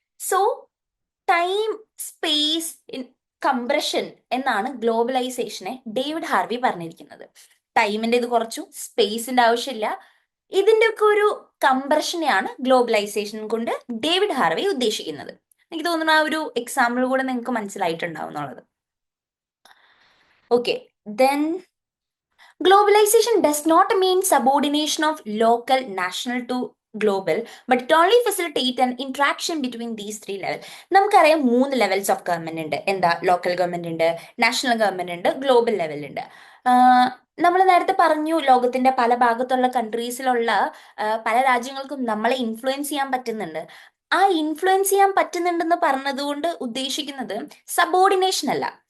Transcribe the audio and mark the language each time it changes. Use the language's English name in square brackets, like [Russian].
[Malayalam] So time space compression എന്നാണ് ഗ്ലോബലൈസേഷനെ David Harvey പറഞ്ഞിരിക്കുന്നത്. ടൈമിന്റെ ഇത് കുറച്ചു, സ്പേസിന്റെ ആവശ്യമില്ല, ഇതിന്റെ ഒക്കെ ഒരു കംപ്രഷനെയാണ് ഗ്ലോബലൈസേഷൻ കൊണ്ട് ഡേവിഡ് ഹാർവി ഉദ്ദേശിക്കുന്നത്. എനിക്ക് തോന്നുന്നു ആ ഒരു എക്സാമ്പിൾ കൂടെ നിങ്ങൾക്ക് മനസ്സിലായിട്ടുണ്ടാവും എന്നുള്ളത്. [English] Okay, then globalization does not mean subordination of local, national to global, but it only facilitate an interaction between these three levels. [Malayalam] നമുക്കറിയാം 3 ലെവൽസ് ഓഫ് ഗവൺമെന്റ് ഉണ്ട്. എന്താ? ലോക്കൽ ഗവൺമെന്റ് ഉണ്ട്, നാഷണൽ ഗവൺമെന്റ് ഉണ്ട്, ഗ്ലോബൽ ലെവൽ ഉണ്ട്. നമ്മൾ നേരത്തെ പറഞ്ഞു, ലോകത്തിന്റെ പല ഭാഗത്തുള്ള കൺട്രീസിലുള്ള പല രാജ്യങ്ങൾക്കും നമ്മളെ ഇൻഫ്ലുവൻസ് ചെയ്യാൻ പറ്റുന്നുണ്ട്. ആ ഇൻഫ്ലുവൻസ് ചെയ്യാൻ പറ്റുന്നുണ്ടെന്ന് പറഞ്ഞതുകൊണ്ട് ഉദ്ദേശിക്കുന്നത് സബോർഡിനേഷൻ അല്ല.